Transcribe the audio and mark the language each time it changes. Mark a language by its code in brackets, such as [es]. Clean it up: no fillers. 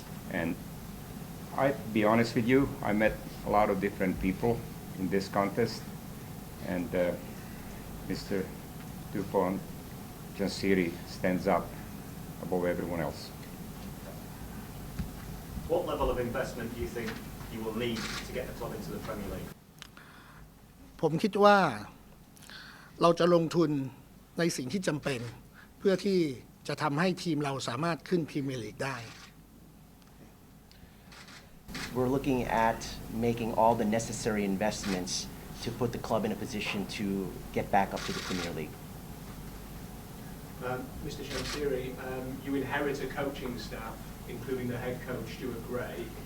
[en] And I'll be honest with you, I met a lot of different people in this contest, and Mr. Dejphon Chansiri stands up above everyone else. What level of investment do you think you will need to get the club into the Premier League? [th] ผมคิดว่าเราจะลงทุนในสิ่งที่จำเป็นเพื่อที่จะทำให้ทีมเราสามารถขึ้นพรีเมียร์ลีกได้ [en] We're looking at making all the necessary investments to put the club in a position to get back up to the Premier League. Mr. Chansiri, you inherit a coaching staff, including the head coach, Stuart Gray.